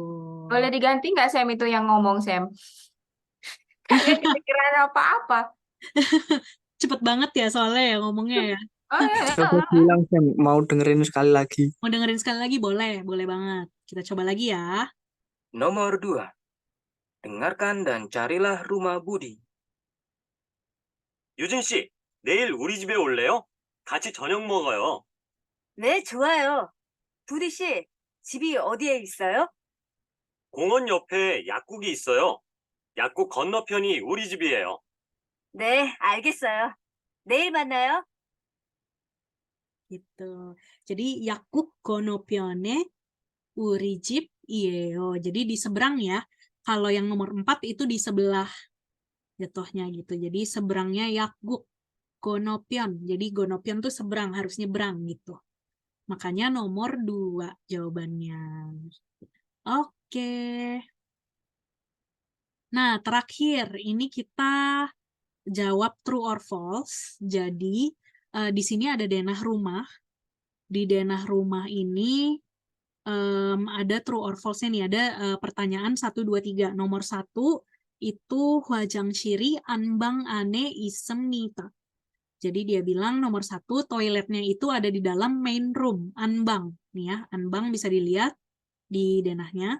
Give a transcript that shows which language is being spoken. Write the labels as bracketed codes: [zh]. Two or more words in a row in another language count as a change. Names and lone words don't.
[id] Boleh diganti nggak Sam itu yang ngomong Sam? Kagak kepikiran apa-apa. Cepet banget ya soalnya ya ngomongnya ya. Oh ya. Coba bilang, Sam, mau dengerin sekali lagi. Mau dengerin sekali lagi boleh banget. Kita coba lagi ya. Nomor 2. dengarkan dan carilah rumah Budi. [ko] 유진 씨, 내일 우리 집에 올래요? 같이 저녁 먹어요. 네, 좋아요. 부디 씨, 집이 어디에 있어요? 공원 옆에 약국이 있어요. 약국 건너편이 우리 집이에요. 네, 알겠어요. 내일 만나요. [id] Gitu. [ko] Jadi 약국 건너편이 우리 집이에요. [id] Jadi di seberang ya. Kalau yang nomor 4 itu di sebelah jatuhnya gitu. Jadi seberangnya [ko] 약국 건너편. [id] Jadi Gonopyon tuh seberang, harus nyebrang gitu. Makanya nomor 2 jawabannya. Oke. Nah, terakhir ini kita jawab [en] true or false. [id] Jadi di sini ada denah rumah. Di denah rumah ini ada [en] true or false- [id] nya nih. Ada pertanyaan 1, 2, 3. [ko] Nomor 1 itu 화장실이 안방 안에 있습니다. [id] Jadi dia bilang nomor 1 toiletnya itu ada di dalam [en] main room. [id] Anbang. Nih ya, Anbang bisa dilihat di denahnya.